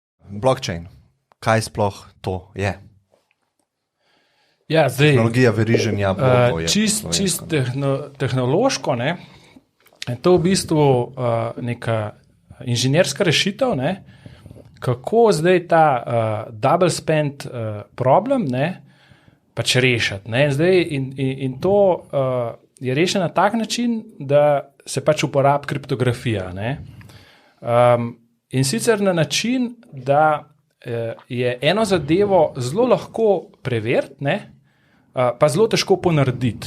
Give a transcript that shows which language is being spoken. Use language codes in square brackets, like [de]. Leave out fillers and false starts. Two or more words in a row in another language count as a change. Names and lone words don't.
[sl] Blockchain. Kaj sploh to je? Ja, zdaj, Tehnologija veriženja blokov je. Čist tehnološko, ne, je to v bistvu neka inženirska rešitev, ne, kako zdaj ta [en] double spend problem, [sl] ne, pač rešiti. Ne. Zdaj, in to je rešeno na tak način, da se pač uporabi kriptografija. Ne. In sicer na način, da je eno zadevo zelo lahko preveriti, ne, pa zelo težko ponarediti.